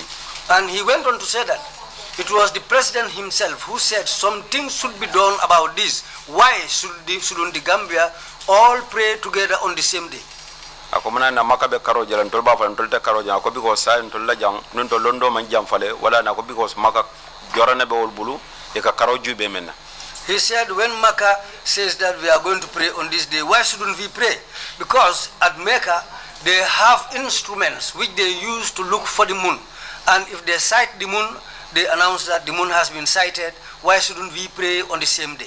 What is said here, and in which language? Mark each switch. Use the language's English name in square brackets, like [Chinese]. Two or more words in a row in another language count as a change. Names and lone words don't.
[English] And he went on to say that it was the president himself who said something should be done about this. Why shouldn't the Gambia all pray together on the same day? [Mandingo] Ako mna na makabe karo jala ntol ba fa ntol te karo jala ko because sa ntol la jang nun to londo man jam fale wala na ko because maka jorane be wol bulu e ka karo jube menna. [English] He said, when Mecca says that we are going to pray on this day, why shouldn't we pray? Because at Mecca, they have instruments which they use to look for the moon. And if they sight the moon, they announce that the moon has been sighted. Why shouldn't we pray on the same day?